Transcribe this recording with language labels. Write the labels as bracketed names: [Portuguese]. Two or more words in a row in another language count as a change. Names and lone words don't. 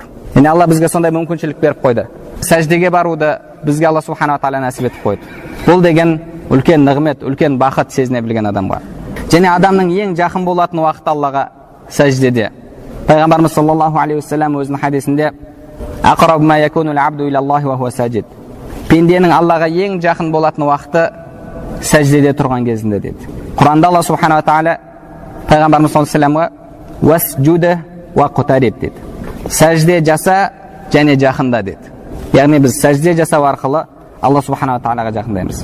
[Kazakh] Яғни Алла бізге сондай мүмкіншілік беріп қойды. Сәждеге баруды бізге Алла субханала тағала нәсіп етіп қойды. Бұл деген үлкен нығмет, үлкен бақыт сезіне білген адамға. Және адамның ең жақын болатын уақыт Аллаға сәждеде. Пайғамбарымыз [Arabic] صلى الله عليه وسلم [Kazakh] өзінің хадисінде [Arabic] أقرب ما يكون العبد إلى الله وهو ساجد. [Kazakh] Пенденің Аллаға ең жақын болатын уақыты сәждеде тұрған кезінде деді. Құранда Алла субханала тағала Пайғамбарымыз [Arabic] صلى الله عليه وسلم «واسجد واقترب» [Kazakh] деді. Сәжде жаса және жақында деді. Яғни біз сәжде жасау арқылы Алла субханала тағалаға жақындаймыз.